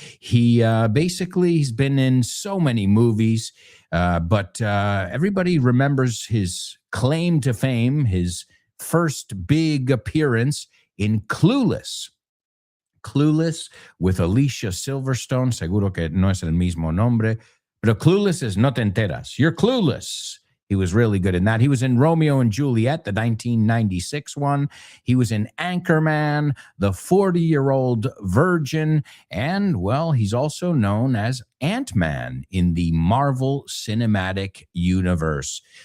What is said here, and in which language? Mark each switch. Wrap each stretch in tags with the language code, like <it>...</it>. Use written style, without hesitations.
<en>He's been in so many movies, but everybody remembers his claim to fame, his first big appearance in Clueless. Clueless with Alicia Silverstone.</en> <es>Seguro que no es el mismo nombre.</es> <en>Pero Clueless is No Te Enteras. You're clueless. He was really good in that. He was in Romeo and Juliet, the 1996 one. He was in Anchorman, The 40-Year-Old Virgin, and, well, he's also known as Ant-Man in the Marvel Cinematic Universe.</en>